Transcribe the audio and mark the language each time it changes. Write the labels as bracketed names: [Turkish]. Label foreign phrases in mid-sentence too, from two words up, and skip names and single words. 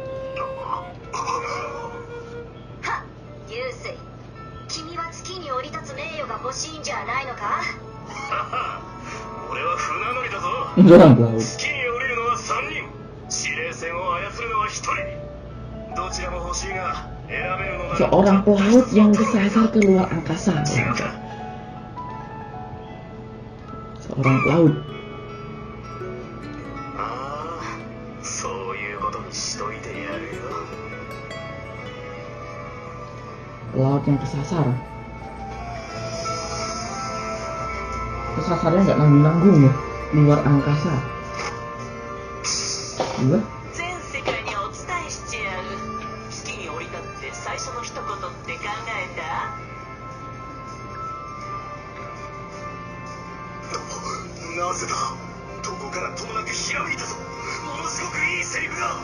[Japanese] はっ、流星、君は月に降り立つ名誉が欲しいんじゃないのか。俺は船乗りだぞ。 [Indonesian] Orang pelaut. [Japanese] 月に降りるのは3人、司令船を操るのは1人。どちらも欲しいが選べるのなら [Indonesian] Seorang pelaut yang kesasar ke luar angkasa. Seorang pelaut. [Japanese] ああ、そういうことにしといてやるよ。 [Indonesian] Pelaut yang kesasar. Kesasarnya nggak nanggung-nanggung ya, luar angkasa. Gila. [Japanese] 全世界にお伝えしちゃう。月に降り立って最初の一言って考えた？なぜだ。どこからともなくひらめいたぞ。ものすごくいいセリフだ。